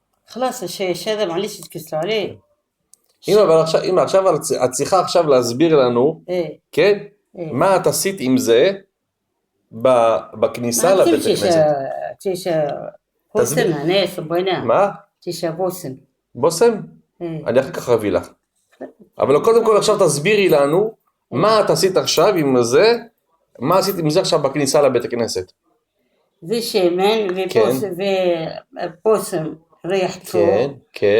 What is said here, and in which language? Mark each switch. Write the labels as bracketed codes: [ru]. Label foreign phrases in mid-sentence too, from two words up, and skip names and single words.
[ar] خلاص الشيء هذا معلش تكسروا عليه. [he] אם עכשיו את צריכה עכשיו להסביר לנו, [ar] ايه [he] כן? [ar] ايه [he] מה את עשית עם זה בכניסה [ar] ما [he] לבית [ar] تمشيش [he] הכנסת? [ar] تيش بوسم ناس بوينا [he] מה? [ar] تيش بوسم [he] בושם? [ar] ايه [he] אני אחר כך אביא לך. אבל קודם כל עכשיו תסבירי לנו מה את עשית עכשיו עם זה, מה עשית עם זה עכשיו בכניסה לבית הכנסת? זה שמן ובושם ריחתו כן, כן,